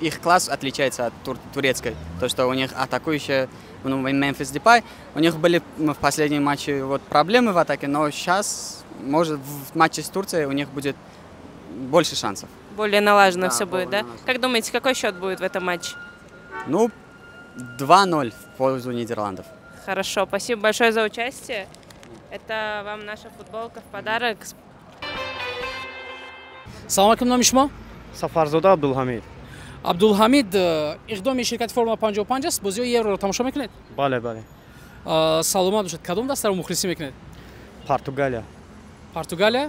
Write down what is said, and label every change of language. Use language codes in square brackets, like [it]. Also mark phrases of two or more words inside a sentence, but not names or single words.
[ru] Их класс отличается от турецкой. То, что у них атакующая, Мемфис Депай, у них были в последнем матче вот проблемы в атаке, но сейчас, может, в матче с Турцией у них будет больше шансов. Более налажено Да, все будет, да? налажено. Как думаете, какой счет будет в этом матче? Ну, 2-0 в пользу Нидерландов. Хорошо, спасибо большое за участие. Это вам наша футболка в подарок. [tg] Салом алейкум, номи шумо? Сафарзода Абдулҳамид. Абдулҳамид, иқдоми ширкати Формула 55 аст, бозиҳои Евроро тамошо мекунед? Бале, бале. Саломат бошед. Кадом дастаро мухлисӣ мекунед? Португалия. Португалия?